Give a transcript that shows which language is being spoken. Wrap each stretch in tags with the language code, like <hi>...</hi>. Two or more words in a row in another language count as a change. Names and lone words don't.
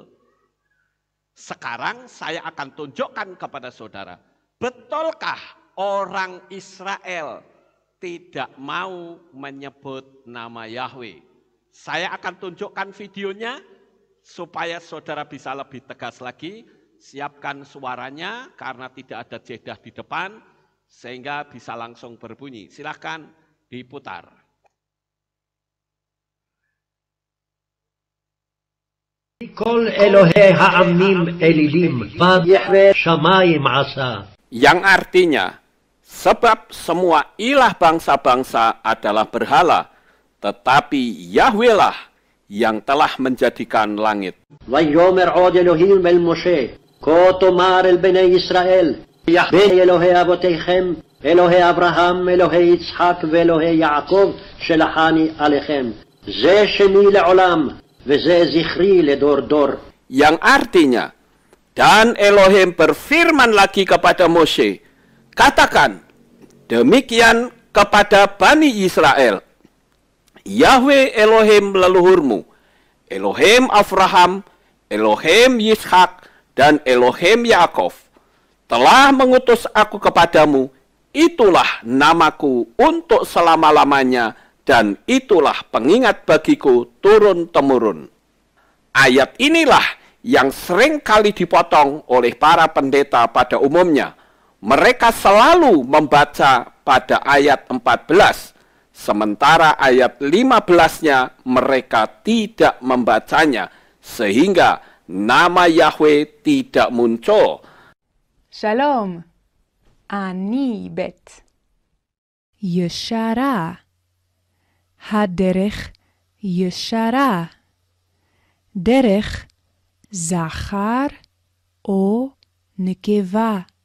<id>Sekarang saya akan tunjukkan kepada saudara, betulkah orang Israel tidak mau menyebut nama Yahwe? Saya akan tunjukkan videonya supaya saudara bisa lebih tegas lagi. Siapkan suaranya karena tidak ada jeda di depan sehingga bisa langsung berbunyi. Silahkan diputar.</id> <he>כל אלהי העמים אלילים, ויהוה שמים עשה.</he> <id>Yang artinya, sebab semua ilah bangsa-bangsa adalah berhala, tetapi Yahweh lah yang telah menjadikan langit.</id> <he>ויאמר עוד אלהים אל משה, כה תאמר אל בני ישראל, יהוה אלהי אבתיכם, אלהי אברהם, אלהי יצחק, ואלהי יעקב, שלחני אליכם. זה שמי לעולם, וזה זכרי לדר דר.</he> <id>Yang artinya, dan Elohim berfirman lagi kepada Moshe, katakan demikian kepada Bani Israel, Yahweh Elohim leluhurmu, Elohim Abraham, Elohim Yitzhak, dan Elohim Yaakov, telah mengutus aku kepadamu, itulah namaku untuk selama-lamanya, dan itulah pengingat bagiku turun-temurun. Ayat inilah yang sering kali dipotong oleh para pendeta pada umumnya. Mereka selalu membaca pada ayat 14, sementara ayat 15-nya mereka tidak membacanya, sehingga nama Yahweh tidak muncul.</id> <he>שלום, אני בת. ישרה, הדרך ישרה, דרך זכר או נקבה.</he>